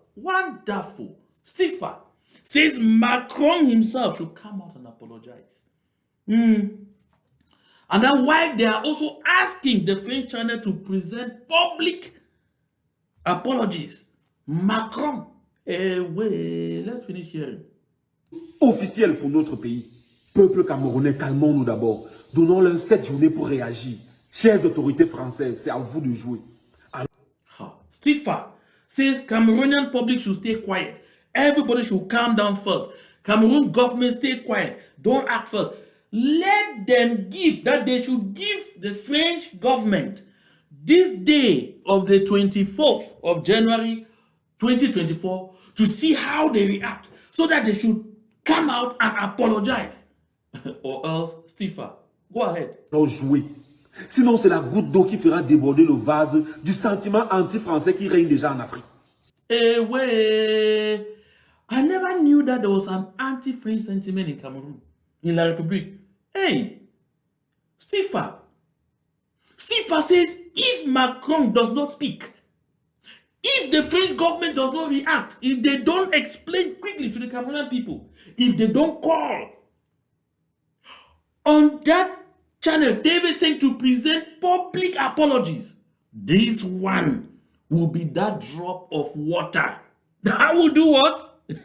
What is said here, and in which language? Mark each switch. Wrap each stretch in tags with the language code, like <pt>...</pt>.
<en>Wonderful. Stifa says Macron himself should come out and apologize. And then why they are also asking the French channel to present public apologies. Macron. Wait, let's finish hearing.</en> <fr>Officiel pour notre pays. Peuple camerounais, calmons-nous d'abord. Donnons-leur 7 journées pour réagir. Chères autorités françaises, c'est à vous de jouer.</fr> <en>Stifa says Cameroonian public should stay quiet. Everybody should calm down first. Cameroon government stay quiet. Don't act first. Let them give, that they should give the French government this day of the 24th of January 2024 to see how they react, so that they should come out and apologize. Or else, Stifa, go ahead.</en> <fr>Non jouer. Sinon, c'est la goutte d'eau qui fera déborder le vase du sentiment anti-français qui règne déjà en Afrique. Wait.</fr> <en>I never knew that there was an anti-French sentiment in Cameroon, in La République. Hey, Stifa. Stifa says if Macron does not speak, if the French government does not react, if they don't explain quickly to the Cameroonian people, if they don't call on that channel, TV5 to present public apologies, this one will be that drop of water that will do what?</en>